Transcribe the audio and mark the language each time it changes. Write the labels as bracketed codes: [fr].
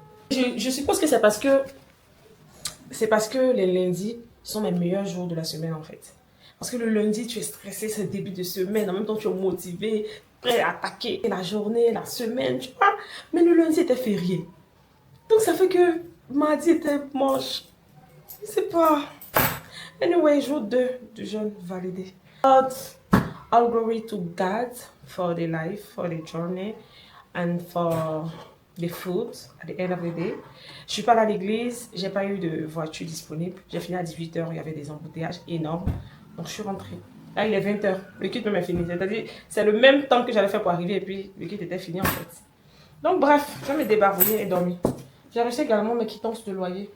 [fr] Je suppose que c'est parce que les lundis sont mes meilleurs jours de la semaine en fait. Parce que le lundi, tu es stressé, c'est le début de semaine. En même temps, tu es motivé, prêt à attaquer la journée, la semaine, tu vois. Mais le lundi était férié. Donc ça fait que mardi était moche. Je sais pas. Anyway, jour 2 du jeûne validé. [en] All glory to God for the life, for the journey, and for the food at the end of the day. [fr] Je suis pas allée à l'église, j'ai pas eu de voiture disponible. J'ai fini à 18 h, il y avait des embouteillages énormes. Donc je suis rentrée. Là, il est 20 h. Le kit même est fini. C'est-à-dire, c'est le même temps que j'allais faire pour arriver et puis le kit était fini en fait. Donc bref, je vais me débarbouiller et dormir. J'ai reçu également mes quittances de loyer.